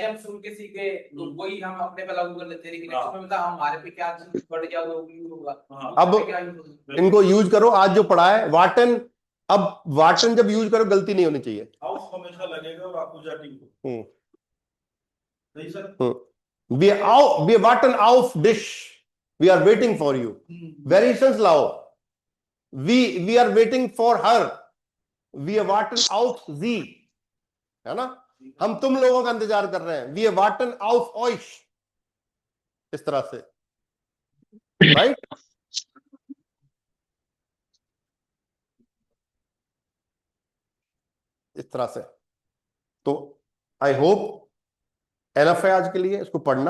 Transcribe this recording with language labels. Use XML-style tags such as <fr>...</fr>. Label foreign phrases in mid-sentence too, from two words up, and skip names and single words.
<hi>हम सुन के सीखे तो वही हम अपने पे लागू कर लेते हैं, लेकिन हाँ। एक्चुअली में मतलब हमारे पे क्या चीज बढ़ गया होगा हाँ। अब इनको यूज करो, आज जो पढ़ा है वाटन, अब वाटन जब यूज करो गलती नहीं होनी चाहिए। हाउस हमेशा लगेगा और आपको जाती को सही सर।</hi> <de>wir warten auf dich,</de> <en>we are waiting for you, variations लाओ, we are waiting for her, we are</en> <de>warten auf sie,</de> <hi>है ना? हम तुम लोगों का इंतजार कर रहे हैं,</hi> <en>we are</en> <de>warten auf euch,</de> <hi>इस तरह से, राइट? इस तरह से। तो</hi> <en>I hope enough</en> <hi>है आज के लिए, इसको पढ़ना।</hi>